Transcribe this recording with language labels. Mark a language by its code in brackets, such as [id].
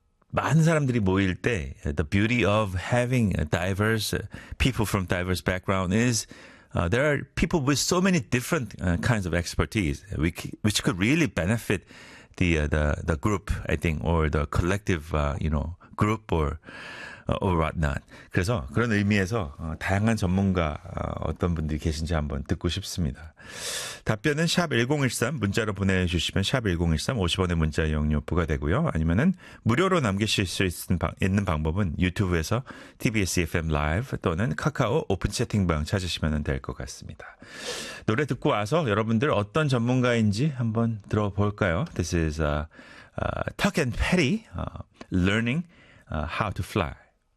[ko] 많은 사람들이 모일 때, [en] the beauty of having diverse people from diverse background is there are people with so many different kinds of expertise, which could really benefit the group, I think, or the collective, you know, group or whatnot. [ko] 그래서 그런 의미에서 다양한 전문가 어떤 분들이 계신지 한번 듣고 싶습니다. 답변은 샵 1013 문자로 보내주시면 샵 1013 50원의 문자 이용료 부과되고요. 아니면은 무료로 남기실 수 있는 방법은 유튜브에서 TBS FM 라이브 또는 카카오 오픈 채팅방 찾으시면 될 것 같습니다. 노래 듣고 와서 여러분들 어떤 전문가인지 한번 들어볼까요? [en] This is Tuck and Petty Learning How to Fly.